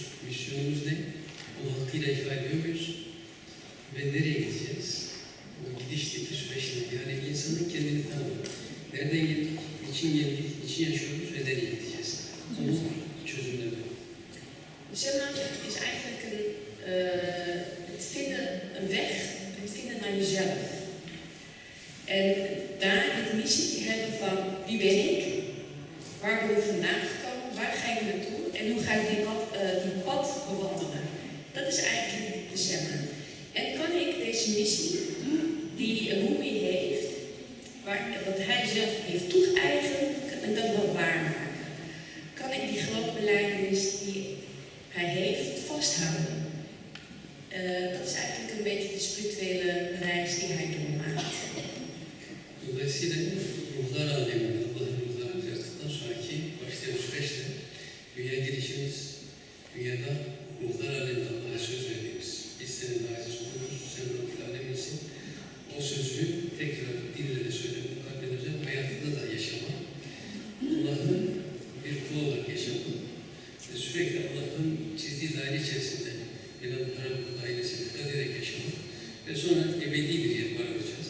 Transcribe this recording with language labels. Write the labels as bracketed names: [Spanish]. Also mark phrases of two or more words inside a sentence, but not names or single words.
[Turkish] Misyonumuz ne? Onu hakkıyla ifade ediyor muyuz? Ve nereye gideceğiz? O gidişteki süreç ne? Yani insanın kendini tanımı. Nereden geldik? Niçin geldik? Niçin yaşıyoruz? Ve nereye gideceğiz? Onu çözümleme. [Dutch] Sema is eigenlijk het vinden, een weg, het vinden naar jezelf. En daar het missie hebben van wie ben ik, waar ben ik vandaan gekomen, waar ga ik naartoe en hoe ga ik die pad bewandelen. Dat is eigenlijk de Sema. En kan ik deze missie die Rumi heeft, wat hij zelf heeft toegeëigend, en dat wel waarmaken. Kan ik die geloofbelijdenis die hij heeft vasthouden. Dat is eigenlijk een beetje de spirituele reis die hij doormaakt. [Turkish] Dolayısıyla ruhlar aleminde, Allah'ın ruhlarını yarattıktan sonraki başlayan süreçte dünya girişimiz, dünyada ruhlar aleminde Allah'a söz verdiğimiz, biz senin aziz kulunuz, sen Rabbül Aleminsin, o sözü tekrar dille de söyleme, kalben özel hayatında da yaşama, Allah'ın bir kul olarak yaşama ve sürekli Allah'ın çizdiği daire içerisinde Cenab-ı Hakk'ın dairesine dikkat ederek yaşama ve sonra ebedi bir yer varacağız.